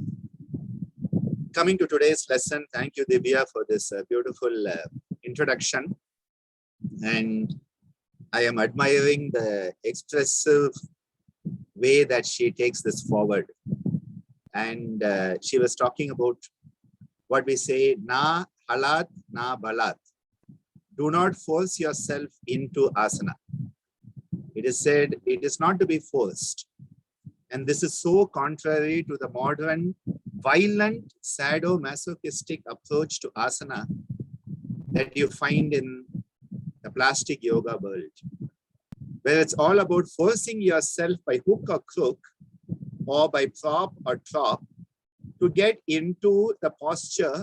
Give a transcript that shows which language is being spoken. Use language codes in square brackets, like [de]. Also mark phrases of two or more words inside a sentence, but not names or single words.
[en] Coming to today's lesson, thank you, Divya, for this beautiful introduction. And I am admiring the expressive way that she takes this forward. And she was talking about what we say, [sa] न हठात्, न बलात्. [en] Do not force yourself into asana. It is said it is not to be forced. And this is so contrary to the modern, violent, sadomasochistic approach to asana that you find in the plastic yoga world, where it's all about forcing yourself by hook or crook, or by prop or trop, to get into the posture.